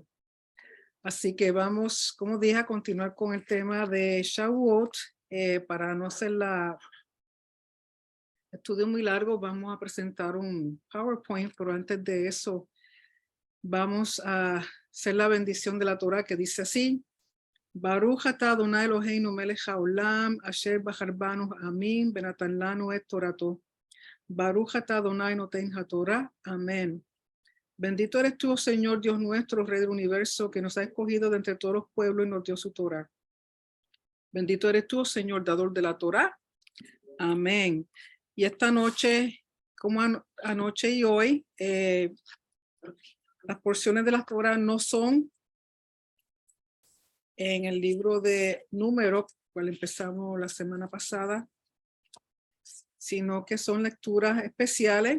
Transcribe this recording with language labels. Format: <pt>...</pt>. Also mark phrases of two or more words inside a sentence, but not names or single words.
<es>Así que vamos, como dije, a continuar con el tema de Shavuot. Para no hacer estudio muy largo, vamos a presentar un PowerPoint, pero antes de eso vamos a hacer la bendición de la Torá que dice así:</es> <he>ברוך אתה אדוני אלוהינו מלך העולם אשר בחר בנו עמים ונתן לנו את תורתו. ברוך אתה אדוני נותן התורה.</he> <es>Amén. Bendito eres tú, Señor Dios nuestro, Rey del universo, que nos ha escogido de entre todos los pueblos y nos dio su Torah. Bendito eres tú, Señor, dador de la Torah. Amén. Y esta noche, como anoche y hoy, las porciones de la Torah no son en el libro de Números, cual empezamos la semana pasada, sino que son lecturas especiales.</es>